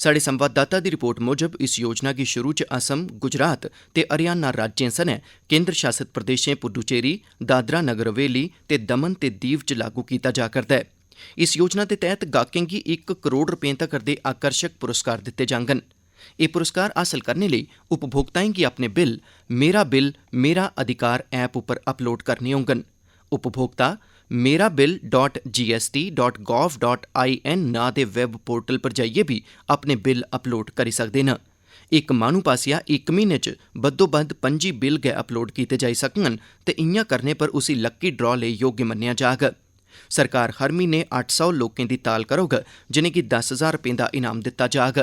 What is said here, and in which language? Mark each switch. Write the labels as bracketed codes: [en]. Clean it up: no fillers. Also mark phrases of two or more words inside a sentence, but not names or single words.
[doi] साढ़े संवाददाता दी रिपोर्ट मुजब इस योजना गी शुरू च असम, गुजरात ते हरियाणा राज्यें सनै केंद्र शासित प्रदेशें पुडुचेरी, दादरा नगर हवेली ते दमन ते दीव च लागू कीता जा करदा ऐ। इस योजना दे तैह्त गाहकें गी 1 करोड़ रपें तगर दे आकर्षक पुरस्कार दित्ते जाङन। एह् पुरस्कार हासल करने लेई उपभोक्ताएं गी अपने बिल मेरा अधिकार ऐप उप्पर अपलोड करने होङन। उपभोक्ता merabill.gst.gov.in नां दे वैब पोर्टल पर जाइयै बी अपने बिल अपलोड करी सकदे न। इक माह्नू पासेआ 1 म्हीने च बद्धोबद्ध 25 बिल गै अपलोड कीते जाई सकङन ते इआं करने पर उसी लक्की ड्रा लेई योग्य मन्नेआ जाग। सरकार हर म्हीने 800 लोकें दी ताल करोग जिनेंगी 10,000 रपें दा इनाम दित्ता जाग।